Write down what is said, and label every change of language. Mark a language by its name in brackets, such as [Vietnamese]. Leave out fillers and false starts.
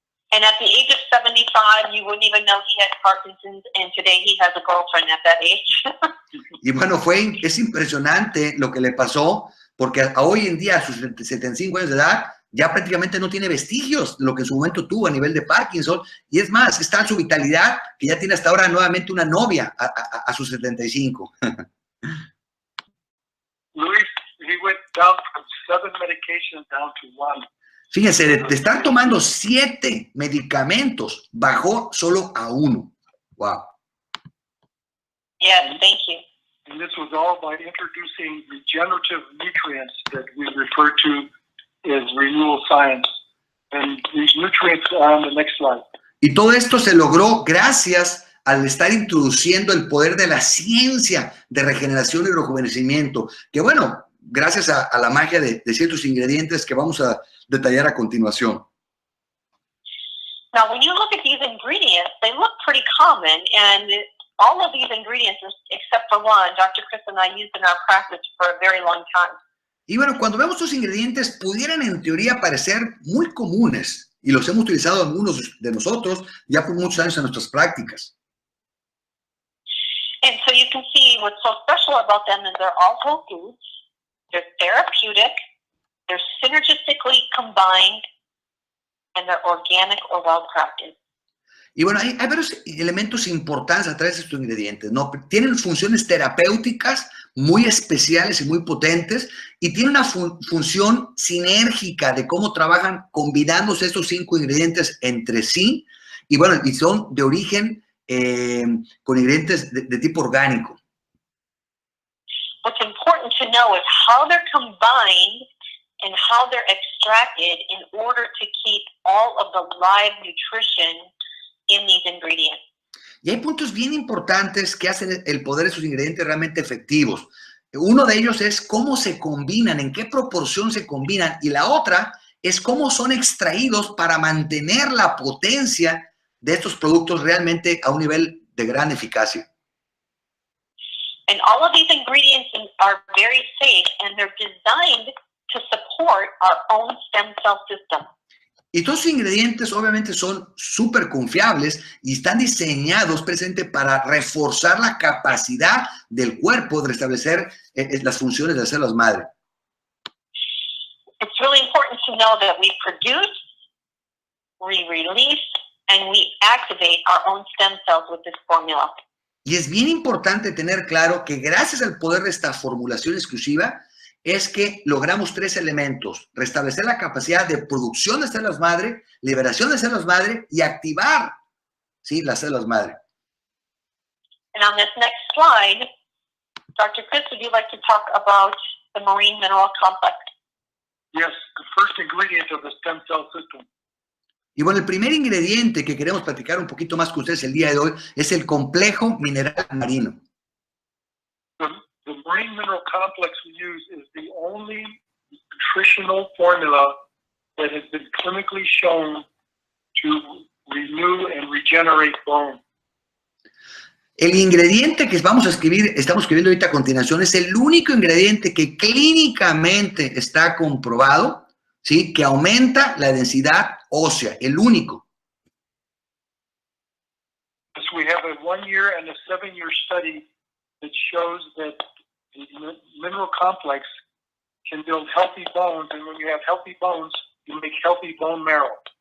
[English] And at the age of 75, you wouldn't even know he had Parkinson's, and today he has a girlfriend at that age. [Spanish] Y bueno, es impresionante lo que le pasó, porque hoy en día, a sus 75 años de edad, ya prácticamente no tiene vestigios de lo que en su momento tuvo a nivel de Parkinson, y es más, está en su vitalidad, que ya tiene hasta ahora nuevamente una novia a sus 75. [English] Luis, he went down from 7 medications down to 1. [Spanish] Fíjense, de estar tomando 7 medicamentos, bajó solo a 1. Wow. [English] Yes, thank you. And this was all by introducing regenerative nutrients that we refer to as renewal science. And these nutrients are on the next slide. [Spanish] Y todo esto se logró gracias al estar introduciendo el poder de la ciencia de regeneración y rejuvenecimiento, que bueno, gracias a la magia de ciertos ingredientes que vamos a detallar a continuación. [English] Now, when you look at these ingredients, they look pretty common, and all of these ingredients, except for one, Dr. Chris and I used in our practice for a very long time. [Spanish] Y bueno, cuando vemos estos ingredientes, pudieran en teoría parecer muy comunes, y los hemos utilizado algunos de nosotros ya por muchos años en nuestras prácticas. [English] And so you can see what's so special about them is they're all whole foods, they're therapeutic, they're synergistically combined, and they're organic or well-crafted. [Spanish] Y bueno, hay varios elementos importantes a través de estos ingredientes, ¿no? Tienen funciones terapéuticas muy especiales y muy potentes y tienen una función sinérgica de cómo trabajan combinándose estos 5 ingredientes entre sí. Y bueno, y son de origen con ingredientes de tipo orgánico. [English] What's important to know is how they're combined and how they're extracted in order to keep all of the live nutrition in these ingredients. [Spanish] Y hay puntos bien importantes que hacen el poder de esos ingredientes realmente efectivos. Uno de ellos es cómo se combinan, en qué proporción se combinan, y la otra es cómo son extraídos para mantener la potencia de estos productos realmente a un nivel de gran eficacia. [English] And all of these ingredients are very safe and they're designed to support our own stem cell system. [Spanish] Y todos los ingredientes obviamente son súper confiables y están diseñados precisamente para reforzar la capacidad del cuerpo de restablecer las funciones de las células madre. [English] It's really important to know that we produce, we release, and we activate our own stem cells with this formula. [Spanish] Y es bien importante tener claro que gracias al poder de esta formulación exclusiva es que logramos 3 elementos: restablecer la capacidad de producción de células madre, liberación de células madre y activar, ¿sí?, las células madre. [English] And on this next slide, Dr. Chris, would you like to talk about the marine mineral complex? Yes, the first ingredient of the stem cell system. [Spanish] Y bueno, el primer ingrediente que queremos platicar un poquito más con ustedes el día de hoy es el complejo mineral marino. [English] The marine mineral complex we use is the only nutritional formula that has been clinically shown to renew and regenerate bone. [Spanish] El ingrediente que estamos escribiendo ahorita a continuación, es el único ingrediente que clínicamente está comprobado, ¿sí?, que aumenta la densidad ósea, el único. [English] Yes, we have a 1-year and a 7-year study that shows that the mineral complex can build healthy bones, and when you have healthy bones, you make healthy bone marrow.